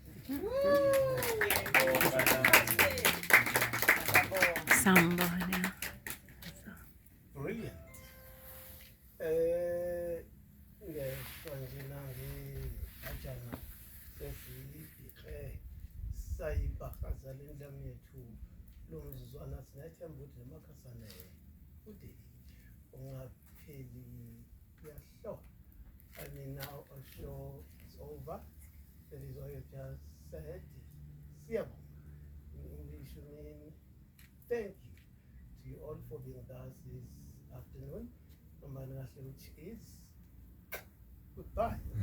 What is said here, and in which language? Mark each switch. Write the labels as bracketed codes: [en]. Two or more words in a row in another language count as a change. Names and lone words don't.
[en] Samba, yeah. Brilliant. [zu] Ngesonje nange ajana sesiyibhike sayibhakazela indlamu yethu lomzuzwana sinathemba ukuthi nemakhasane ude ungapheli kuyahlola. [en] I mean, now our show is over. That is what you just said. Siyabonga. In English, you mean thank you to you all for being with us this afternoon. No matter which is goodbye.